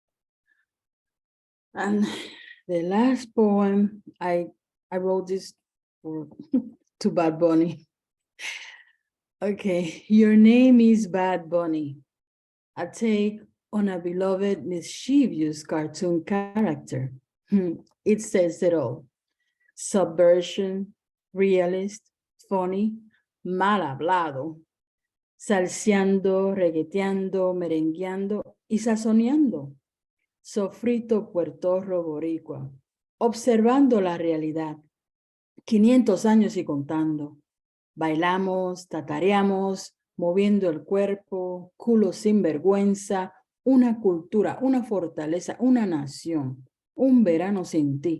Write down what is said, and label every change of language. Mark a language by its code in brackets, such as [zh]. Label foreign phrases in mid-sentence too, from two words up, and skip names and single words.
[en] And the last poem, I wrote this for to Bad Bunny. Okay, your name is Bad Bunny, a take on a beloved mischievous cartoon character. It says it all. Subversion, realist, funny, [es] mal hablado, salseando, reggaeteando, merengueando y sazoneando. Sofrito puertorro boricua, observando la realidad. 500 años y contando. Bailamos, tatareamos, moviendo el cuerpo, culo sin vergüenza, una cultura, una fortaleza, una nación, un verano sin ti.